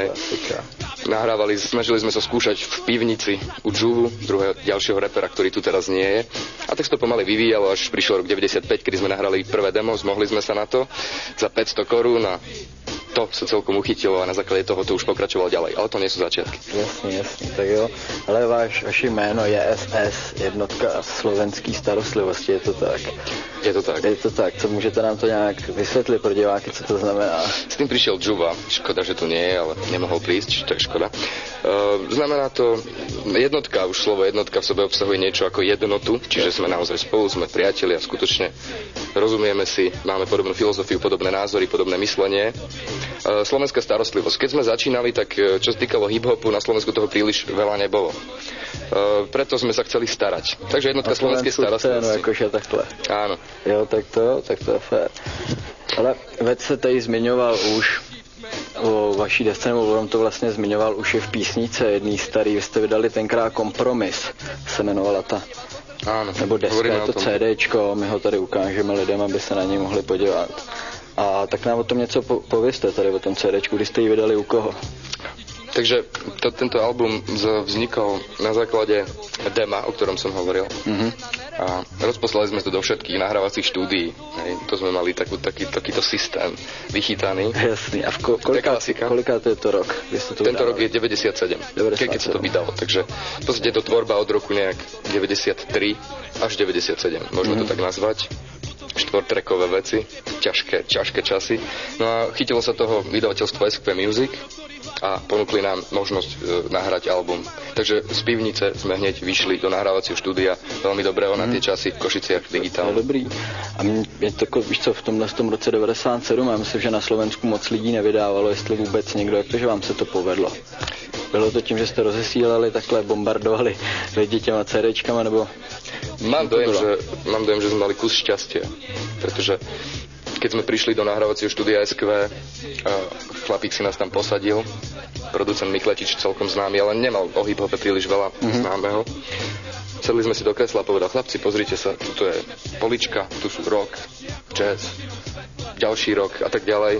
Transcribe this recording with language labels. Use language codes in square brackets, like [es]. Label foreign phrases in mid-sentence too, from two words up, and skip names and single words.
[sk] Nahrávali, snažili sme sa skúšať v pivnici u Juvu, ďalšieho rapera, ktorý tu teraz nie je. A tak to pomaly vyvíjalo, až prišiel rok 95, kedy sme nahrali prvé demo, zmohli sme sa na to za 500 korún a to sa celkom uchytilo a na základe toho to už pokračovalo ďalej, ale to nie sú začiatky. [cs] Jasně, tak jo. Ale vaše jméno je SS, jednotka slovenský starostlivosti, je to tak? Je to tak. Je to tak, co můžete nám to nějak vysvětlit pro diváky, co to znamená? [sk] S tým prišiel Juva, škoda, že tu nie je, ale nemohol prísť, to je škoda. Znamená to jednotka, už slovo jednotka v sebe obsahuje niečo ako jednotu, čiže sme naozaj spolu, sme priatelia, skutočne rozumieme si, máme podobnú filozofiu, podobné názory, podobné myslenie. Slovenská starostlivosť. Keď sme začínali, tak čo sa týkalo hip-hopu, na Slovensku toho príliš veľa nebolo. Preto sme sa chceli starať. Takže jednotka slovenskej starostlivosti. [cs] Jakože takhle. [sk] Áno. [cs] Jo, tak to je fér. Ale veď se tady zmiňoval už o vaší desce, nebo on to vlastně zmiňoval už i v písnice jedný starý, vy jste vydali tenkrát Kompromis, se jmenovala ta. [sk] Áno, [cs] nebo deska, je to CDčko, my ho tady ukážeme lidem, aby se na něj mohli podívat. A tak nám o tom něco povězte tady o tom CDčku, kdy jste ji vydali u koho? [sk] Takže tento album vznikol na základe dema, o ktorom som hovoril. A rozposlali sme to do všetkých nahrávacích štúdií. To sme mali takýto systém vychytaný. Jasný. A koľká to je to rok? Tento rok je 97, keď sa to vydalo. Takže v podstate je to tvorba od roku nejak 93 až 97, môžeme to tak nazvať. Štvortrekové veci, ťažké časy. No a chytilo sa toho vydavateľstvo SQ Music a ponúkli nám možnosť nahrať album. Takže z pivnice sme hneď vyšli do nahrávacieho štúdia veľmi dobrého na tie časy v Košiciach digitálne. [cs] Dobrý. A je to, víš co, v tomhle roce 97, já myslím, že na Slovensku moc lidí nevydávalo, jestli vůbec někdo, jak to, že vám se to povedlo. Bylo to tím, že jste rozesílali, takhle bombardovali lidi těma CDčkama, nebo... [sk] Mám dojem, že sme mali kus šťastia, pretože keď sme prišli do nahrávacieho štúdia SQ, chlapík si nás tam posadil, producent Mikletič, celkom známy, ale nemal o hip-hope príliš veľa známeho. Sedli sme si do kresla a povedal, chlapci, pozrite sa, tu je polička, tu sú rock, jazz, ďalší rok a tak ďalej.